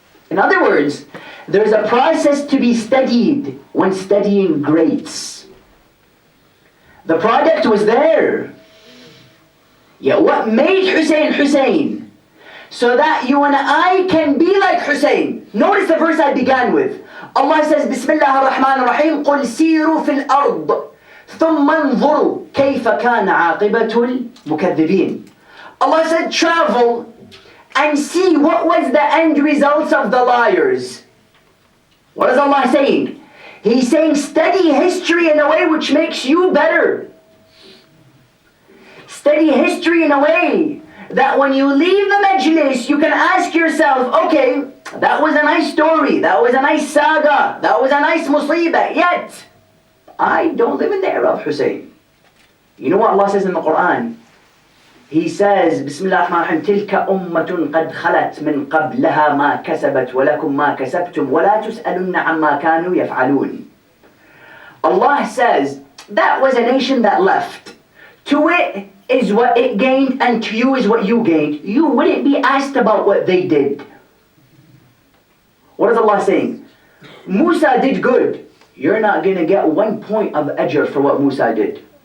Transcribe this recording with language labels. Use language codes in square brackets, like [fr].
[en] In other words, there's a process to be studied when studying greats. The product was there. Yet what made Hussein Hussein? So that you and I can be like Hussein. Notice the verse I began with. Allah says, [ar] Bismillah ar-Rahman ar-Rahim, قُلْ سِيرُوا فِي الْأَرْضِ ثُمَّ انظُرُوا كَيْفَ كَانَ عَاقِبَةُ الْمُكَذِّبِينَ. [en] Allah said, travel and see what was the end results of the liars. What is Allah saying? He's saying study history in a way which makes you better. Study history in a way that when you leave the majlis, you can ask yourself, okay, that was a nice story, that was a nice saga, that was a nice musibah, yet I don't live in the era of Hussein. You know what Allah says in the Quran? He says, [ar] Bismillah ar-Rahman ar-Rahim, تِلْكَ أُمَّةٌ قَدْ خَلَتْ مِنْ قَبْلَهَا مَا كَسَبَتْ وَلَكُمْ مَا كَسَبْتُمْ وَلَا تُسْأَلُنَّ عَمَّا كَانُوا يَفْعَلُونَ. [en] Allah says, that was a nation that left. To it is what it gained, and to you is what you gained. You wouldn't be asked about what they did. What is Allah saying? Musa did good. You're not going to get 1 point of ajr for what Musa did.